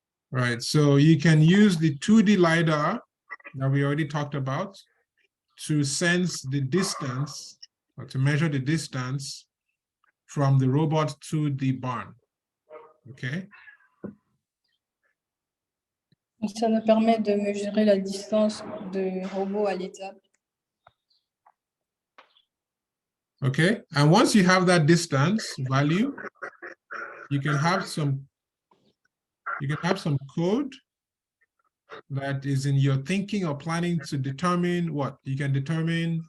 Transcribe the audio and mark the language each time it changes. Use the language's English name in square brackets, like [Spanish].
[English] Right, so you can use the 2D LiDAR that we already talked about to sense the distance, or to measure the distance from the robot to the barn, okay? [French] Ça nous permet de mesurer la distance du robot à l'étable. [English] Okay, and once you have that distance value, you can have some code that is in your thinking or planning to determine what you can determine.